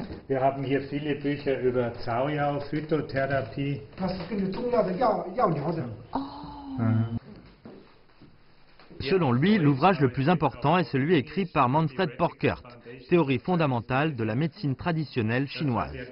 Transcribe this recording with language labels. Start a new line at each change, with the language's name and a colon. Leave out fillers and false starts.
German: Wir haben hier viele Bücher über Zauyao, Phytotherapie.
Chinese: 他是根据中药的药疗的。
French: Selon lui, l'ouvrage le plus important est celui écrit par Manfred Porkert, Théorie fondamentale de la médecine traditionnelle chinoise.